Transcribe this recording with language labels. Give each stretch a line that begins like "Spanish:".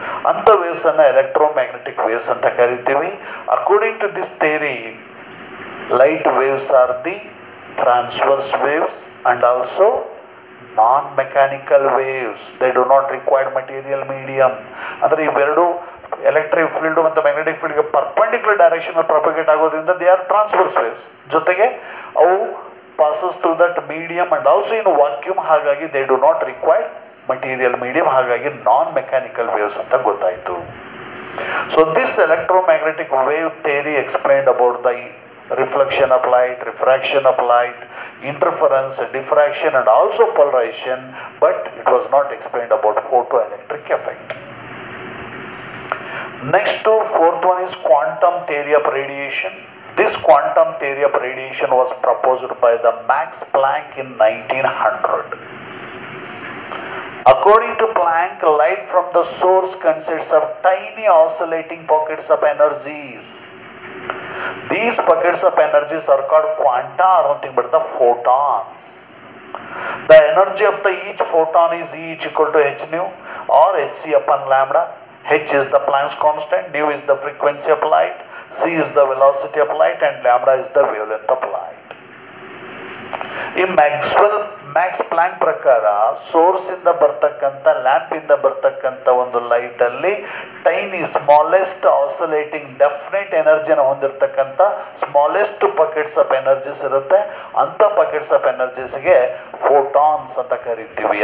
Kannada: ಅಂತ ವೇವ್ಸ್ ಅನ್ನ electromagnetic waves ಅಂತ ಕರಿತೀವಿ.
English: According to this theory, light waves are the transverse waves and also non-mechanical waves. They do not require material medium.
Kannada: ಅಂದರೆ ಇವೆರಡು electric field ಮತ್ತು magnetic ಫೀಲ್ಡ್ಗೆ perpendicular direction propagate ಆಗೋದ್ರಿಂದ
English: They are transverse waves.
Kannada: ಜೊತೆಗೆ ಅವು
English: passes through that medium and also in vacuum.
Kannada: ಹಾಗಾಗಿ
English: they do not require material medium.
Kannada: ಹಾಗಾಗಿ non-mechanical waves ಅಂತ ಗೊತ್ತಾಯಿತು.
English: So this electromagnetic wave theory explained about the reflection of light, refraction of light, interference, diffraction and also polarization, but it was not explained about photoelectric effect. Next to fourth one is quantum theory of radiation. This quantum theory of radiation was proposed by the Max Planck in 1900. According to Planck, light from the source consists of tiny oscillating pockets of energies. These pockets of energies are called quanta, or nothing but the photons. The energy of the each photon is E equal to h nu or hc upon lambda. H is the Planck's constant, nu is the frequency of light, c is the velocity of light and lambda is the wavelength of light.
Kannada: ಈ Max Planck ಪ್ರಕಾರ source ಇಂದ ಬರ್ತಕ್ಕಂಥ lamp ಇಂದ ಬರ್ತಕ್ಕಂಥ ಒಂದು light ಅಲ್ಲಿ tiny smallest oscillating definite ಎನರ್ಜಿನ ಹೊಂದಿರತಕ್ಕಂಥ smallest pockets of energies ಇರುತ್ತೆ. ಅಂಥ ಪಾಕೆಟ್ಸ್ ಆಫ್ ಎನರ್ಜೀಸ್ಗೆ ಫೋಟಾನ್ಸ್ ಅಂತ ಕರಿತೀವಿ.